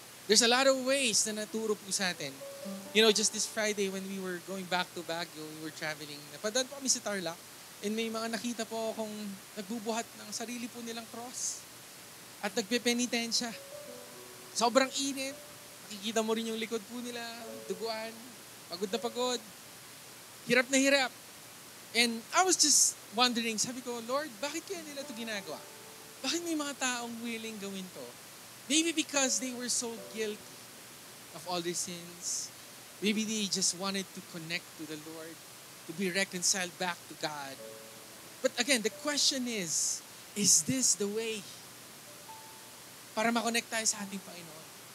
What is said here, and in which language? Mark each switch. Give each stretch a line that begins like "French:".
English: There's a lot of ways
Filipino: na naturo po sa atin.
English: You know, just this Friday when we were going back to Baguio, we were traveling,
Filipino: napadaan po kami sa Tarlac, and may mga nakita po akong nagbubuhat ng sarili po nilang cross at nagpepenitensya. Sobrang init. Makikita mo rin yung likod po nila, duguan, pagod na pagod, hirap na hirap.
English: And I was just wondering,
Filipino: sabi ko, Lord, bakit kaya nila ito ginagawa? Bakit may mga taong willing gawin to?
English: Maybe because they were so guilty of all their sins. Maybe they just wanted to connect to the Lord, to be reconciled back to God. But again, the question is this the way
Filipino: para makonect tayo sa ating Panginoon?